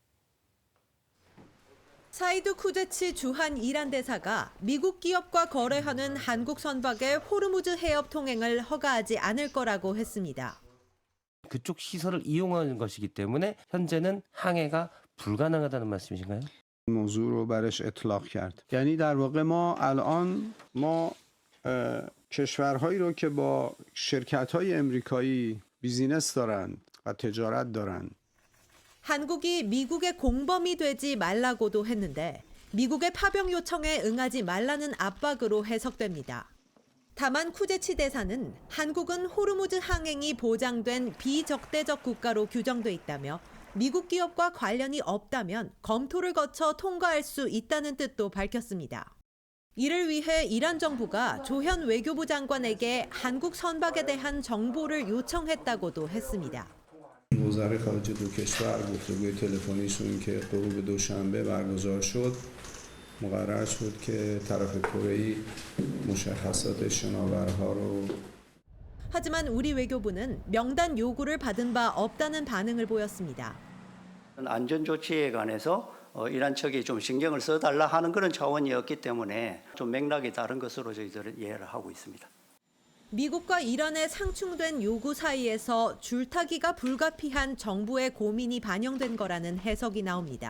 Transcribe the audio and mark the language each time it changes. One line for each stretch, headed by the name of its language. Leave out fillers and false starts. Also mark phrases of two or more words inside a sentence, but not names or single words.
Korean: 사이드 쿠제치 주한 이란 대사가 미국 기업과 거래하는 한국 선박의 호르무즈 해협 통행을 허가하지 않을 거라고 했습니다. 그쪽 시설을 이용하는 것이기 때문에 현재는 항해가 불가능하다는 말씀이신가요?
Persian: موضوع رو برش اطلاق کرد. یعنی در واقع ما الان کشورهایی رو که با شرکت‌های آمریکایی
English: business
Persian: دارن و تجارت دارن.
Korean: 한국이 미국의 공범이 되지 말라고도 했는데 미국의 파병 요청에 응하지 말라는 압박으로 해석됩니다. 다만 쿠제치 대사는 한국은 호르무즈 항행이 보장된 비적대적 국가로 규정돼 있다며 미국 기업과 관련이 없다면 검토를 거쳐 통과할 수 있다는 뜻도 밝혔습니다. 이를 위해 이란 정부가 조현 외교부 장관에게 한국 선박에 대한 정보를 요청했다고도 했습니다.
Persian: وزاره خارجه دو کشور گفتگوی تلفنیشون که غروب دوشنبه برگزار شد مقرر شد که طرف کره‌ای مشخصات شناورها رو
Korean: 하지만 우리 외교부는 명단 요구를 받은 바 없다는 반응을 보였습니다. 안전 조치에 관해서 이란 측이 좀 신경을 써달라 하는 그런 차원이었기 때문에 좀 맥락이 다른 것으로 저희들은 이해를 하고 있습니다. 미국과 이란의 상충된 요구 사이에서 줄타기가 불가피한 정부의 고민이 반영된 거라는 해석이 나옵니다.